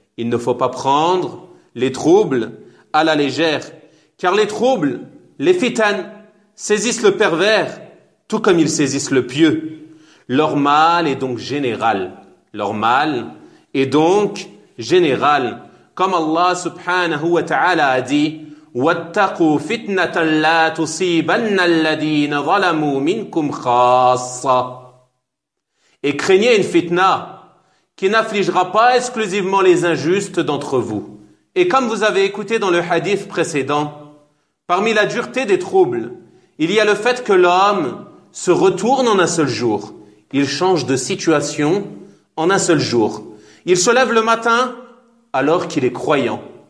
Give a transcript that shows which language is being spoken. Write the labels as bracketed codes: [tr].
[fr] Il ne faut pas prendre les troubles à la légère, car les troubles, les fitanes, saisissent le pervers, tout comme ils saisissent le pieux. Leur mal est donc général. Leur mal est donc général. Comme Allah subhanahu wa ta'ala a dit, [ar] وَاتَّقُوا فِتْنَةً لَا تُصِيبَنَّ الَّذِينَ ظَلَمُوا مِنْكُمْ خَاصًا. [fr] Et craignez une fitna qui n'affligera pas exclusivement les injustes d'entre vous. Et comme vous avez écouté dans le hadith précédent, parmi la dureté des troubles, il y a le fait que l'homme se retourne en un seul jour. Il change de situation en un seul jour. Il se lève le matin alors qu'il est croyant.